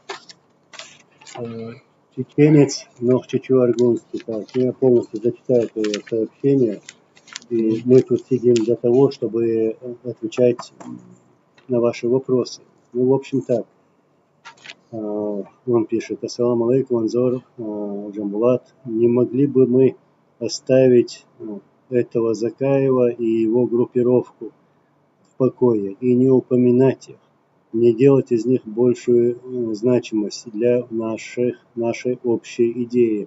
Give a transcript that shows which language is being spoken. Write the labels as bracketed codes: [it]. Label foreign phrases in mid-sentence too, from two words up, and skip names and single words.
[ru] Чеченец Нохчичу Аргунский. Так, я полностью зачитаю это сообщение. И мы тут сидим для того, чтобы отвечать на ваши вопросы. Ну, в общем так. Он пишет: [ar] السلام عليكم, [ru] Анзор, Джамбулат. Не могли бы мы оставить этого Закаева и его группировку в покое и не упоминать их, не делать из них большую значимость для нашей общей идеи?